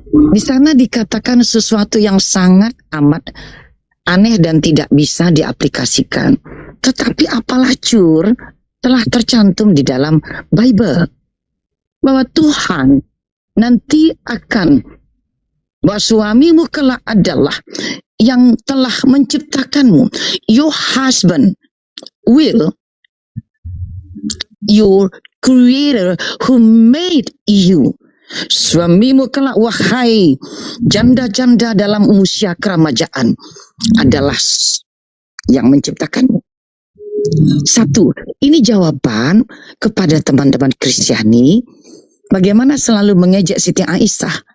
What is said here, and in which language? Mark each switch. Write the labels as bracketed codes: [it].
[id] Di sana dikatakan sesuatu yang sangat amat aneh dan tidak bisa diaplikasikan. Tetapi apalah cur, telah tercantum di dalam Bible. Bahwa Tuhan nanti akan, bahwa suamimu kelak adalah yang telah menciptakanmu. [en] Your husband will, your creator who made you. [id] Suamimu kelak, wahai janda-janda dalam usia keremajaan, adalah yang menciptakanmu. 1. Ini jawaban kepada teman-teman Kristiani bagaimana selalu mengejek Siti Aisyah.